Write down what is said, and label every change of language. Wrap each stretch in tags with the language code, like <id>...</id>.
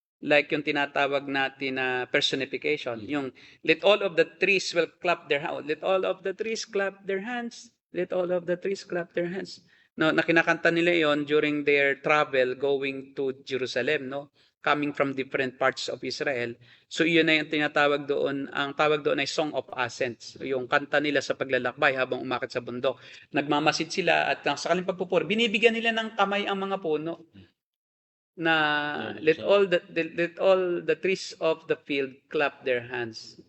<en>Like</en> <tl>yung tinatawag natin na personification. Yung</tl> <en>let all of the trees will clap their hands. Let all of the trees clap their hands. Let all of the trees clap their hands.</en> <tl>No, na kinakanta nila yon</tl> <en>during their travel going to Jerusalem, no? Coming from different parts of Israel.</en> <tl>So iyon na yung tinatawag doon, ang tawag doon ay Song of Ascents. Yung kanta nila sa paglalakbay habang umakyat sa bundok. Nagmamasid sila at sa kanilang pagpupuri, binibigyan nila ng kamay ang mga puno. Na</tl> <en>let all the trees of the field clap their hands.</en>